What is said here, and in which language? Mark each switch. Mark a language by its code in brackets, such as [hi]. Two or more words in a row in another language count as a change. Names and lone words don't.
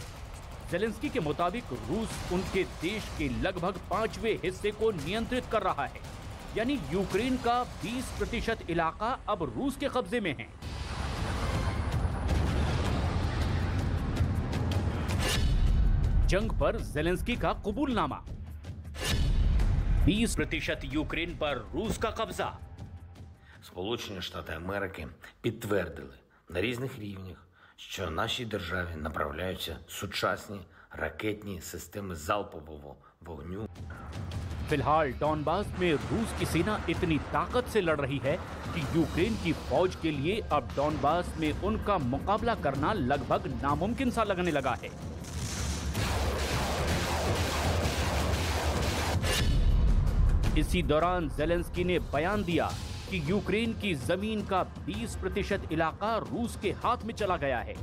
[hi] जेलेंस्की के मुताबिक रूस उनके देश के लगभग 5वें हिस्से को नियंत्रित कर रहा है, यानी यूक्रेन का 20% इलाका अब रूस के कब्जे में है। जंग पर जेलेंस्की का कबूलनामा। 20% यूक्रेन पर रूस का कब्जा। [uk] Сполучені Штати Америки підтвердили на різних рівнях, що нашій державі направляються сучасні ракетні системи залпового вогню. [hi] फिलहाल डॉनबास में रूस की सेना इतनी ताकत से लड़ रही है कि यूक्रेन की फौज के लिए अब डॉनबास में उनका मुकाबला करना लगभग नामुमकिन सा लगने लगा है। इसी दौरान जेलेंस्की ने बयान दिया कि यूक्रेन की जमीन का 20% इलाका रूस के हाथ में चला गया है।